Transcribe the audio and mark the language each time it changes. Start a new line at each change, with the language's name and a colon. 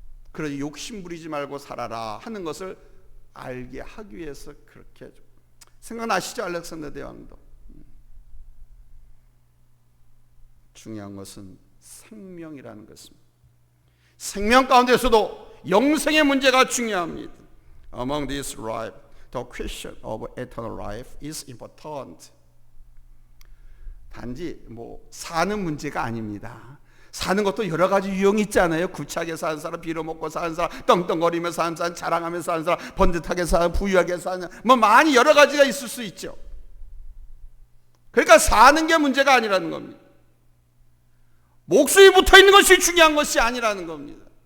Korean: 그러니 욕심 부리지 말고 살아라 하는 것을 알게 하기 위해서 그렇게 해줘. 생각나시죠? 알렉산더 대왕도. 중요한 것은 생명이라는 것입니다. 생명 가운데서도 영생의 문제가 중요합니다.
English: Among this life, the question of eternal life is important.
Korean: 단지 뭐 사는 문제가 아닙니다. 사는 것도 여러 가지 유형이 있잖아요. 구차하게 사는 사람, 빌어먹고 사는 사람, 떵떵거리며 사는 사람, 자랑하며 사는 사람, 번듯하게 사는, 부유하게 사는, 뭐 많이 여러 가지가 있을 수 있죠. 그러니까 사는 게 문제가 아니라는 겁니다. 목숨이 붙어 있는 것이 중요한 것이 아니라는 겁니다.